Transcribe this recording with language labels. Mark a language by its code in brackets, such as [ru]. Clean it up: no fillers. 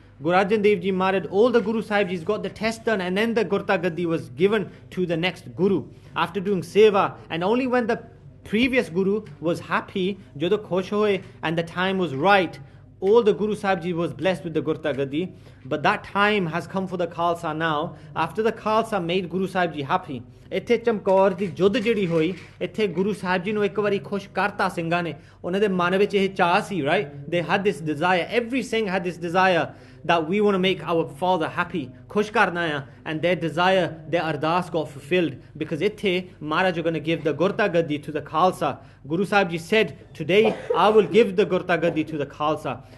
[en] Guru Arjan Dev Ji Maharaj, all the Guru Sahib Jis got the test done, and then the Gurta Gaddi was given to the next Guru after doing seva. And only when the previous Guru was happy, [pa] Jodo Khosh hoye, [en] and the time was right, all the Guru Sahib Ji was blessed with the Gurta Gadi, but that time has come for the Khalsa now. After the Khalsa made Guru Sahib Ji happy, [pa] ਇੱਥੇ ਚਮਕੌਰ ਦੀ ਜੁੱਧ ਜਿਹੜੀ ਹੋਈ, ਇੱਥੇ ਗੁਰੂ ਸਾਹਿਬ ਜੀ ਨੂੰ ਇੱਕ ਵਾਰੀ ਖੁਸ਼ ਕਰਤਾ ਸਿੰਘਾਂ ਨੇ, ਉਹਨਾਂ ਦੇ ਮਨ ਵਿੱਚ ਇਹ ਚਾਹ ਸੀ, right? [en] They had this desire, every Singh had this desire that we want to make our father happy, [pa] khush karna hai, [en] and their desire, their ardas got fulfilled, because ithe Maharaj are going to give the Gurta Gaddi to the Khalsa. Guru Sahib Ji said, today I will give the Gurta Gaddi to the Khalsa.